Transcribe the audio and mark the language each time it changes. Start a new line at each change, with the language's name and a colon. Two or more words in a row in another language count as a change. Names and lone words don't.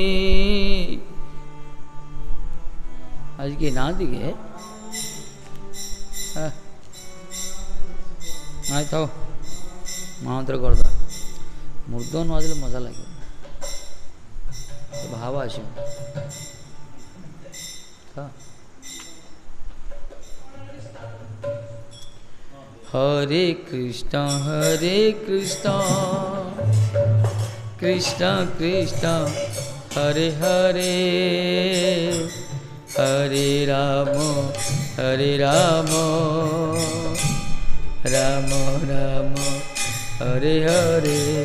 Odia: ଆଜି କିଏ ନାହାନ୍ତି କି? ନାଇଁ ଥାଉ, ମହାମନ୍ତ୍ର କରିଦେବା। ମୃଦ ନ ଆସିଲେ ମଜା ଲାଗିବ, ଭାବ ଆସିବ।
Sanskrit: हरे कृष्ण कृष्ण कृष्ण हरे हरे, हरे राम राम राम हरे हरे।